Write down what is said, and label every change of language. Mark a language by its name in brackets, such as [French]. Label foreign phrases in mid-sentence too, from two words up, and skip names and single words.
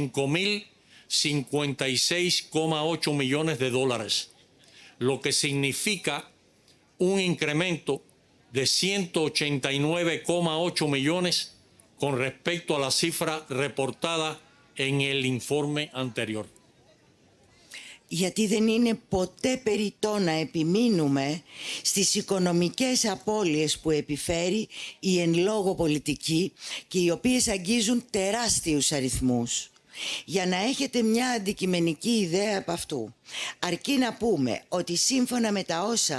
[Spanish] 5.056,8 millones de dólares, lo que significa un incremento de 189,8 millones con respecto a la cifra reportada en el informe anterior. [Greek] Γιατί δεν είναι ποτέ περιττό να επιμείνουμε στις οικονομικές απώλειες που επιφέρει η εν λόγω πολιτική και οι οποίες αγγίζουν τεράστιους αριθμούς. Για να έχετε μια αντικειμενική ιδέα από αυτού, αρκεί να πούμε ότι σύμφωνα με τα όσα